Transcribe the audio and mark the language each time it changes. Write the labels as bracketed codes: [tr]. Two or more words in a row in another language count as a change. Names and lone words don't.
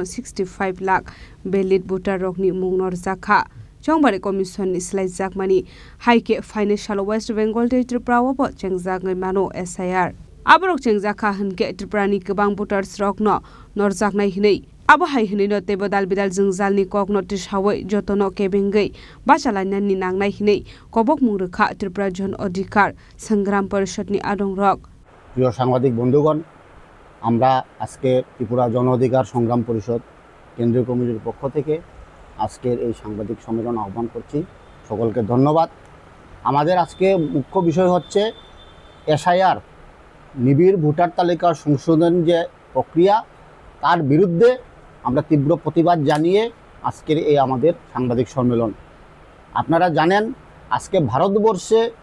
[trp] 65 lakh [en] valid voter [trp] rokni mungnor jakha Chongbari Commission ni slide jakmani haike financial West Bengal te Tripura wo chengjagngai mano SIR Aborok chengjaka hunke Tripurani gobang voters rokno norjaknai hinei abo hai hinei no tebodal bidal jingjalni kok notice hawai jotono kebengai bachalainani nangnai hinei kobok mungrekha Tripura Jon Adhikar Sangram Porishad ni adong rok [bn] প্রিয় সাংবাদিক বন্ধুগণ আমরা আজকে ত্রিপুরা জন অধিকার সংগ্রাম পরিষদ কেন্দ্রীয় কমিটির পক্ষ থেকে আজকের এই সাংবাদিক সম্মেলন আহ্বান করছি সকলকে ধন্যবাদ আমাদের আজকে মুখ্য বিষয় হচ্ছে এসআইআর নিবিড় ভোটার তালিকা সংশোধন যে প্রক্রিয়া তার বিরুদ্ধে আমরা তীব্র প্রতিবাদ জানিয়ে আজকের এই আমাদের সাংবাদিক সম্মেলন আপনারা জানেন আজকে ভারতবর্ষে